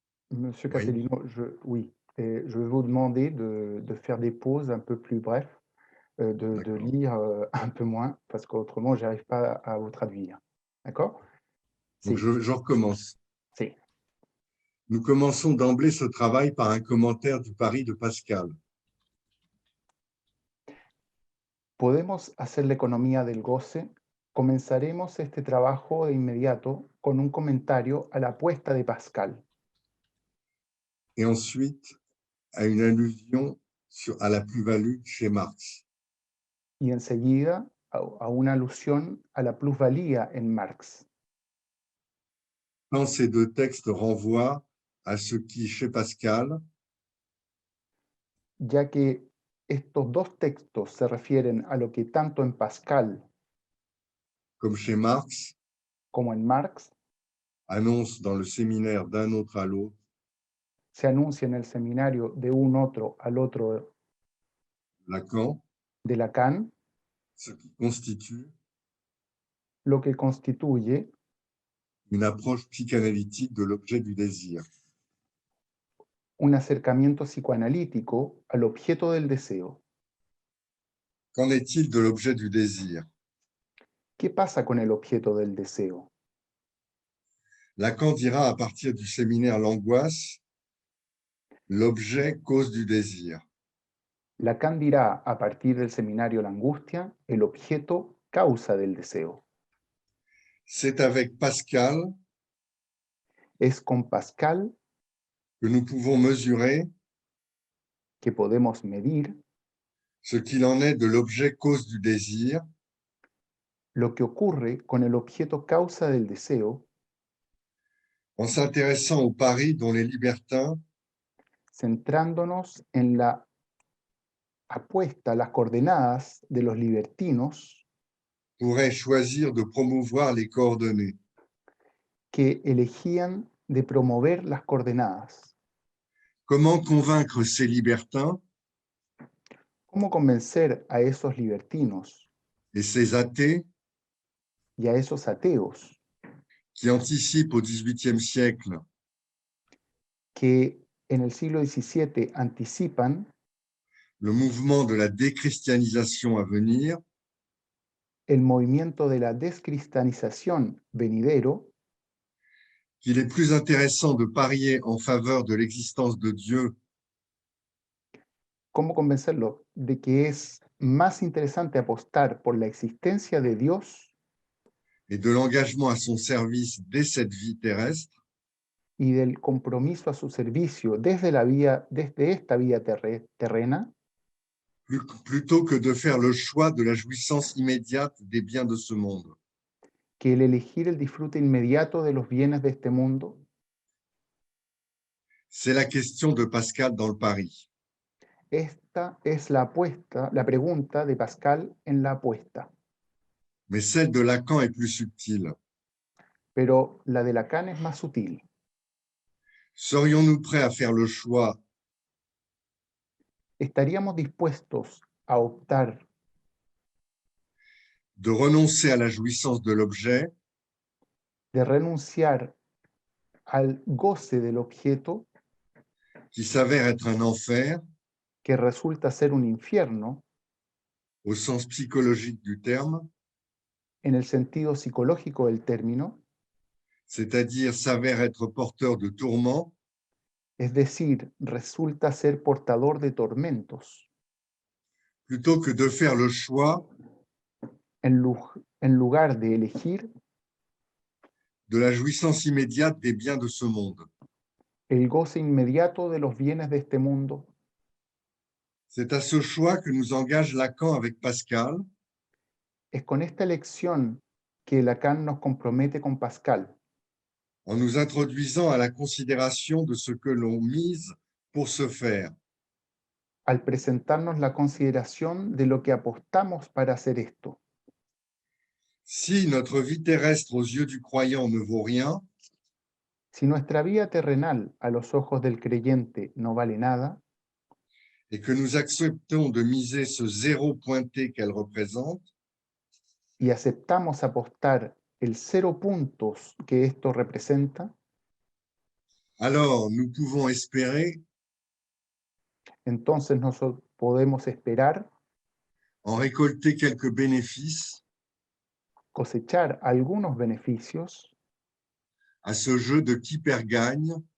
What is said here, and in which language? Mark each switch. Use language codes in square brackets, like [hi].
[fr] Monsieur Catelino, oui, je vais vous demander de faire des pauses un peu plus brèves, de lire un peu moins, parce qu'autrement, je n'arrive pas à vous traduire. D'accord? Donc, je recommence. [es] Si. [fr] Nous commençons d'emblée ce travail par un commentaire du pari de Pascal. [es] Podemos hacer la economía del goce. Comenzaremos este trabajo de inmediato con un comentario a la apuesta de Pascal. [fr] Et ensuite, à une allusion à la plus-value chez Marx. [es] Y enseguida a una alusión a la plusvalía en Marx. [fr] Quand ces deux textes renvoient à ce qui, chez Pascal, [es] ya que estos dos textos se refieren a lo que tanto en Pascal [fr] comme chez Marx, [es] como en Marx [fr] annonce dans le séminaire d'un autre à l'autre, [es] se anuncia en el seminario de un otro al otro [fr] Lacan, [es] de Lacan, [fr] ce qui constitue [es] lo que constituye [fr] une approche psychanalytique de l'objet du désir. [es] Un acercamiento psicoanalítico al objeto del deseo. [fr] Qu'en est-il de l'objet du désir? [es] ¿Qué pasa con el objeto del deseo? [fr] Lacan dira à partir du séminaire L'angoisse, l'objet cause du désir. [es] Lacan dirá a partir del seminario La angustia, el objeto causa del deseo. [fr] C'est avec Pascal [es] Es con Pascal [fr] que nous pouvons mesurer [es] que podemos medir [fr] ce qu'il en est de l'objet cause du désir [es] lo que ocurre con el objeto causa del deseo [fr] en s'intéressant au pari dont les libertins [es] centrándonos en la apuesta, las coordenadas de los libertinos [fr] pourraient choisir de promouvoir les coordonnées. [es] que elegían de promover las coordenadas. [fr] Comment convaincre ces libertins [es] ¿Cómo convencer a esos libertinos [fr] et ces athées [es] y a esos ateos [fr] qui anticipe au XVIIIe siècle [es] que en el siglo XVII anticipan [fr] le mouvement de la déchristianisation à venir, [es] el movimiento de la descristianización venidero, [fr] qu'il est plus intéressant de parier en faveur de l'existence de Dieu [es] ¿cómo convencerlo de que es más interesante apostar por la existencia de Dios [fr] et de l'engagement à son service dès cette vie terrestre, [es] y del compromiso a su servicio desde esta vida terrena, [fr] plutôt que de faire le choix de la jouissance immédiate des biens de ce monde? [es] que el elegir el disfrute inmediato de los bienes de este mundo? [fr] C'est la question de Pascal dans le Paris. [es] Esta es la pregunta de Pascal en la apuesta, [fr] Mais celle de Lacan est plus subtile. [es] pero la de Lacan es más sutil. [fr] Serions-nous prêts à faire le choix [es] ¿Estaríamos dispuestos a optar [fr] de renoncer à la jouissance de l'objet [es] de renunciar al goce del objeto [fr] qui s'avère être un enfer [es] que resulta ser un infierno [fr] au sens psychologique du terme, [es] en el sentido psicológico del término, [fr] c'est-à-dire s'avère être porteur de tourments, [es] es decir, resulta ser portador de tormentos, [fr] plutôt que de faire le choix [es] en lugar de elegir [fr] de la jouissance immédiate des biens de ce monde? [es] el goce inmediato de los bienes de este mundo. [fr] C'est à ce choix que nous engage Lacan avec Pascal, [es] Es con esta elección que Lacan nos compromete con Pascal, [fr] en nous introduisant à la considération de ce que l'on mise pour ce faire. [es] al presentarnos la consideración de lo que apostamos para hacer esto. [fr] Si notre vie terrestre aux yeux du croyant ne vaut rien, [es] Si nuestra vida terrenal a los ojos del creyente no vale nada, [fr] et que nous acceptons de miser ce zéro pointé qu'elle représente, [es] y aceptamos apostar el 0 puntos que esto representa, [fr] alors nous pouvons espérer, [es] entonces nosotros podemos esperar [fr] en récolter quelques bénéfices [es] cosechar algunos beneficios [fr] à ce jeu de qui perd gagne,